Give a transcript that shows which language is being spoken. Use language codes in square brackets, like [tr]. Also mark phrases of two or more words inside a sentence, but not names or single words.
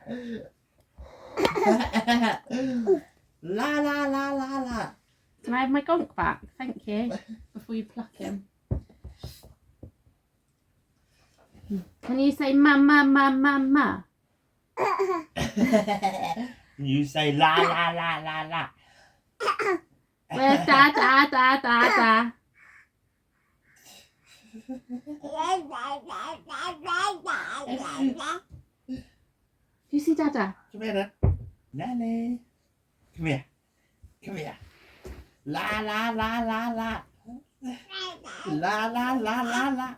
[en] La la la la la. Can I have my gonk back? Thank you. Before you pluck him. Can you say ma ma ma ma ma? You say la la la la la. Where's da da da da da? Do you see Dada? Come here, Nanny. Come here. Come here. La la la la la. La la la la la.